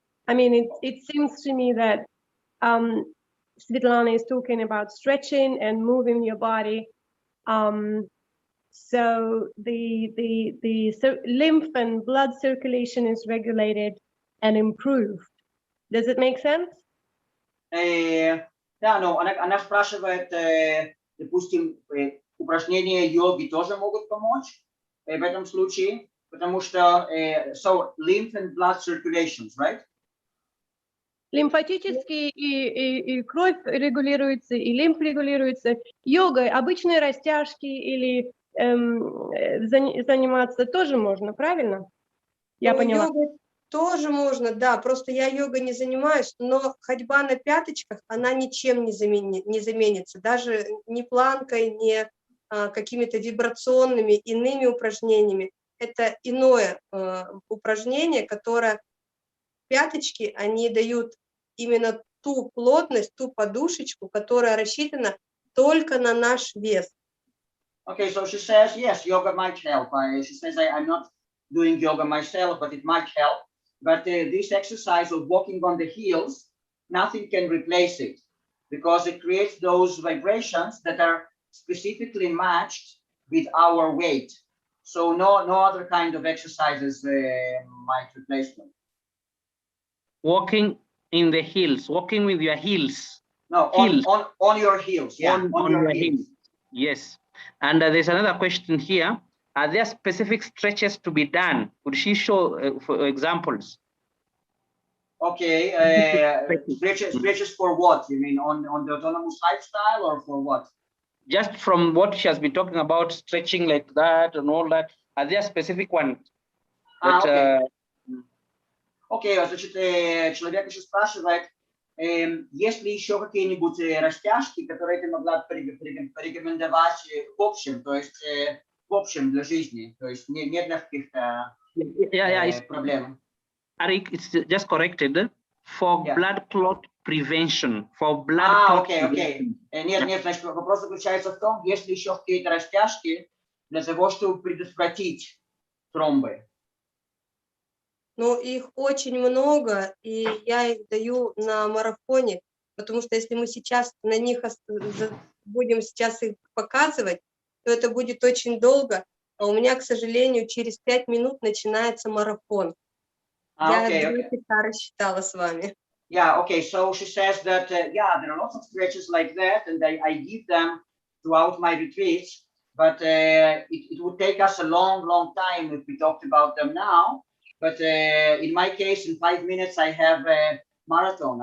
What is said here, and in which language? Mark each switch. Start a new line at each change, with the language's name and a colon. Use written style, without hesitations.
English: I mean, it seems to me that Svetlana is talking about stretching and moving your body. So the lymph and blood circulation is regulated and improved. Does it make sense?
Russian: Да, но она спрашивает, допустим, упражнения йоги тоже могут помочь в этом случае, потому что
English: so lymph and blood circulations, right?
Russian: Лимфатически и кровь регулируется, и лимф регулируется. Йогой обычные растяжки или заниматься тоже можно, правильно? Я поняла. Йогой тоже можно, да, просто я йогой не занимаюсь, но ходьба на пяточках, она ничем не заменится, даже ни планкой, ни какими-то вибрационными иными упражнениями. Это иное упражнение, которое пяточки, они дают именно ту плотность, ту подушечку, которая рассчитана только на наш вес.
English: Okay, so she says, yes, yoga might help. She says, I'm not doing yoga myself, but it might help. But this exercise of walking on the heels, nothing can replace it because it creates those vibrations that are specifically matched with our weight. So no other kind of exercises might replace them. Walking in the hills, walking with your heels. No, Heels. on your heels. Yeah, on your heels. Yes. And there's another question here. Are there specific stretches to be done? Could she show for examples? Okay, stretches for what? You mean on the autonomous lifestyle or for what? Just from what she has been talking about, stretching like that and all that. Are there specific ones? That, okay.
Russian: Окей, значит, человек еще спрашивает, есть ли еще какие-нибудь растяжки, которые ты могла порекомендовать в общем, то есть в общем для жизни, то есть нет для каких-то проблем.
English: Arik, it's just corrected for blood clot prevention. For blood clot prevention.
Russian: Нет, значит, вопрос заключается в том, есть ли еще какие-то растяжки для того, чтобы предотвратить тромбы. Ну, их очень много, и я их даю на марафоне, потому что если мы сейчас на них будем сейчас их показывать, то это будет очень долго, а у меня, к сожалению, через 5 минут начинается марафон. Я 2 часа рассчитала с вами.
English: Yeah, okay, so she says that, yeah, there are lots of stretches like that, and I give them throughout my retreats, but it would take us a long time if we talked about them now. But in my case, in 5 minutes, I have a marathon.